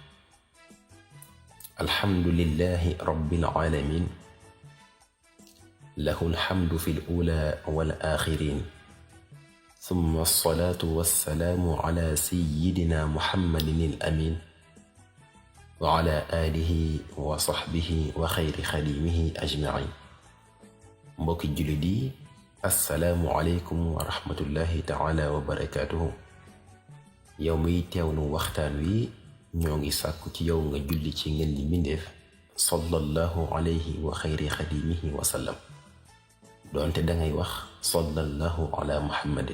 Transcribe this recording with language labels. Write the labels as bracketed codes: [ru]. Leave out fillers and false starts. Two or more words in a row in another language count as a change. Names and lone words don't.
[ar] الحمد لله رب العالمين، له الحمد في الأولى والآخرين، ثم الصلاة والسلام على سيدنا محمد الأمين وعلى آله وصحبه وخير خديمه أجمعين. [wo] mbokki jullit yi, [ar] السلام عليكم ورحمة الله تعالى وبركاته. [wo] yow miy teewlu waxtaan wi ñoo ngi sàkku ci yow nga julli ci ngeen di mbindeef [ar] صلى الله عليه وخير خديمه وسلم, [wo] doonte dangay wax [ar] صلى الله على محمد.